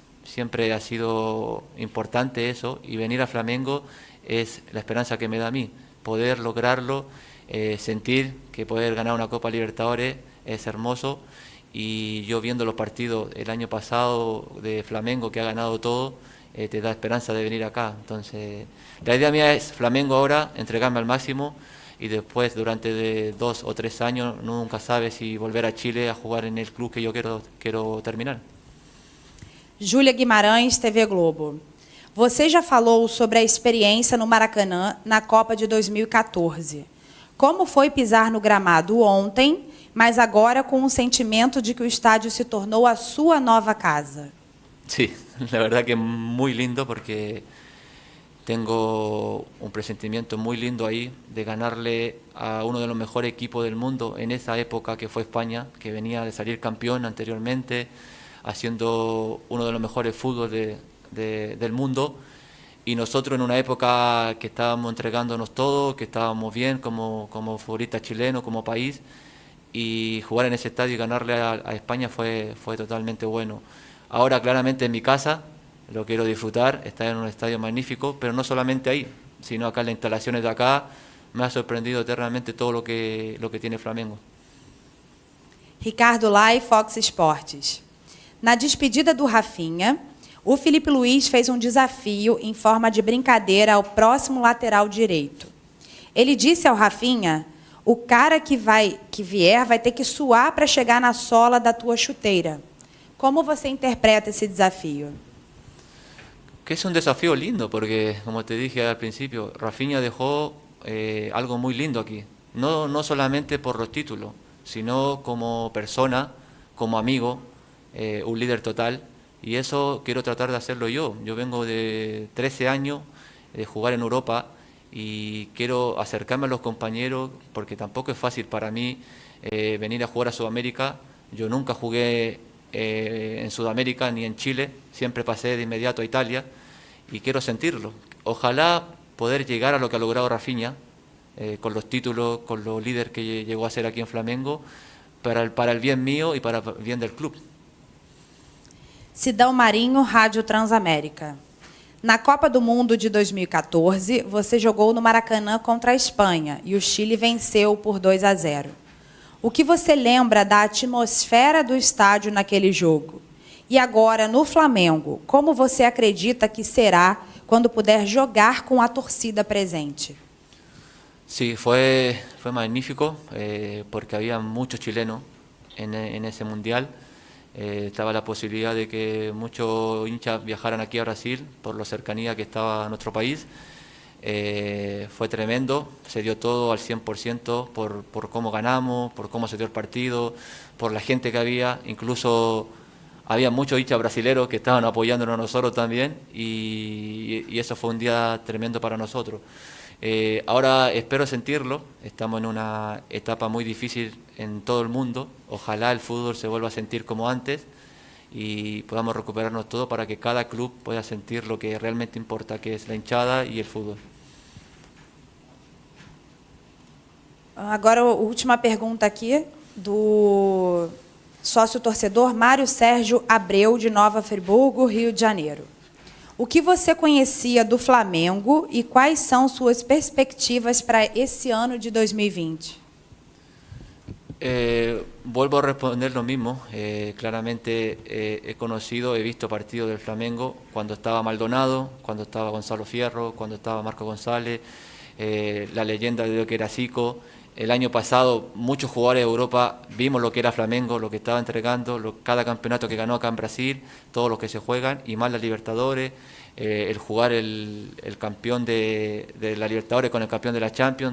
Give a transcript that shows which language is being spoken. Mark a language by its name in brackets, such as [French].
[Spanish] Siempre ha sido importante eso, y venir a Flamengo es la esperanza que me da a mí, poder lograrlo, sentir que poder ganar una Copa Libertadores es hermoso, y yo viendo los partidos el año pasado de Flamengo, que ha ganado todo, te da esperanza de venir acá. Entonces, la idea mía es Flamengo ahora, entregarme al máximo, y después durante 2 o 3 años nunca sabes si volver a Chile a jugar en el club que yo quiero terminar. [Portuguese] Júlia Guimarães, TV Globo. Você já falou sobre a experiência no Maracanã na Copa de 2014. Como foi pisar no gramado ontem, mas agora com o sentimento de que o estádio se tornou a sua nova casa? [Spanish] Sí, la verdad que muy lindo, porque tengo un presentimiento muy lindo ahí de ganarle a uno de los mejores equipos del mundo en esa época, que fue España, que venía de salir campeón anteriormente, haciendo uno de los mejores fútbol del mundo, y nosotros en una época que estábamos entregándonos todo, que estábamos bien como futbolistas chilenos, como país, y jugar en ese estadio y ganarle a España fue totalmente bueno. Ahora claramente en mi casa lo quiero disfrutar, estar en un estadio magnífico, pero no solamente ahí, sino acá en las instalaciones de acá. Me ha sorprendido eternamente todo lo que tiene Flamengo. [Portuguese] Ricardo Lai, Fox Sports. Na despedida do Rafinha, o Filipe Luís fez um desafio em forma de brincadeira ao próximo lateral direito. Ele disse ao Rafinha: o cara que vier vai ter que suar para chegar na sola da tua chuteira. Como você interpreta esse desafio? [Spanish] Que es un desafío lindo, porque como te dije al principio, Rafinha dejó algo muy lindo aquí. No solamente por los títulos, sino como persona, como amigo, un líder total, y eso quiero tratar de hacerlo yo. Yo vengo de 13 años de jugar en Europa y quiero acercarme a los compañeros, porque tampoco es fácil para mí venir a jugar a Sudamérica. Yo nunca jugué en Sudamérica ni en Chile, siempre pasé de inmediato a Italia, y quiero sentirlo. Ojalá poder llegar a lo que ha logrado Rafinha, con los títulos, con los líderes que llegó a ser aquí en Flamengo, para el bien mío y para el bien del club. [Portuguese] Sidão Marinho, Rádio Transamérica. Na Copa do Mundo de 2014, você jogou no Maracanã contra a Espanha e o Chile venceu por 2-0. O que você lembra da atmosfera do estádio naquele jogo? E agora, no Flamengo, como você acredita que será quando puder jogar com a torcida presente? [Spanish] Sí, fue magnífico, porque había muchos chilenos en ese mundial. Estaba la posibilidad de que muchos hinchas viajaran aquí a Brasil por la cercanía que estaba a nuestro país. Fue tremendo, se dio todo al 100% por cómo ganamos, por cómo se dio el partido, por la gente que había. Incluso había muchos hinchas brasileros que estaban apoyándonos a nosotros también, y eso fue un día tremendo para nosotros. Ahora espero sentirlo, estamos en una etapa muy difícil en todo el mundo. Ojalá el fútbol se vuelva a sentir como antes y podamos recuperarnos todo para que cada club pueda sentir lo que realmente importa, que es la hinchada y el fútbol. [Portuguese] Agora, a última pergunta aqui do sócio-torcedor Mário Sérgio Abreu, de Nova Friburgo, Rio de Janeiro. O que você conhecia do Flamengo e quais são suas perspectivas para esse ano de 2020? [Spanish] Vuelvo a responder lo mismo. Claramente he conocido, he visto partidos del Flamengo cuando estaba Maldonado, cuando estaba Gonzalo Fierro, cuando estaba Marco González, la leyenda de lo que era Zico. El año pasado muchos jugadores de Europa vimos lo que era Flamengo, lo que estaba entregando, cada campeonato que ganó acá en Brasil, todos los que se juegan, y más la Libertadores, el jugar el campeón de la Libertadores con el campeón de la Champions.